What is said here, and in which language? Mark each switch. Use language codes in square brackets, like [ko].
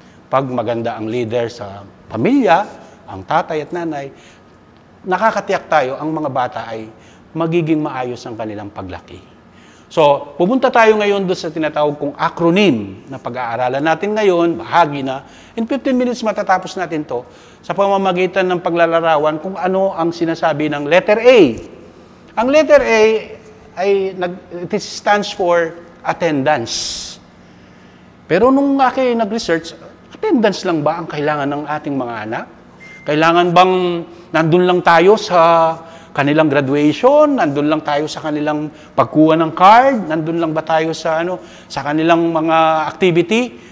[tl] Pag maganda ang leader sa pamilya, ang tatay at nanay, nakakatiyak tayo, ang mga bata ay magiging maayos ang kanilang paglaki. So, pupunta tayo ngayon doon sa tinatawag kong acronym na pag-aaralan natin ngayon, bahagi na. In 15 minutes matatapos natin to sa pamamagitan ng paglalarawan kung ano ang sinasabi ng letter A. Ang [en] letter A it stands for attendance. [tl] Pero nung nag-research, attendance lang ba ang kailangan ng ating mga anak? Kailangan bang nandun lang tayo sa kanilang graduation, nandun lang tayo sa kanilang pagkuha ng card, nandun lang ba tayo sa kanilang mga activity?